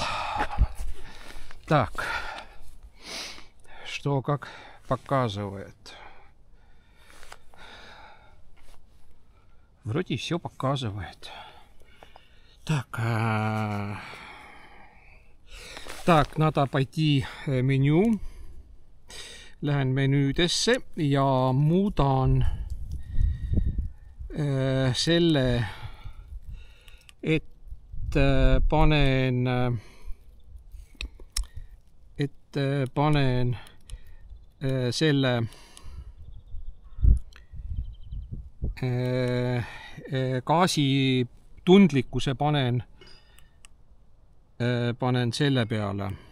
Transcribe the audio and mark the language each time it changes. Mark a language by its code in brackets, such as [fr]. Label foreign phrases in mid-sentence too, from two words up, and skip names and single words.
[ru] Так, что как показывает. Вроде все показывает. Так, так, надо пойти меню. [et] Lähen menüüdesse ja muudan selle, et panen selle gaasi tundlikkuse panen selle peale.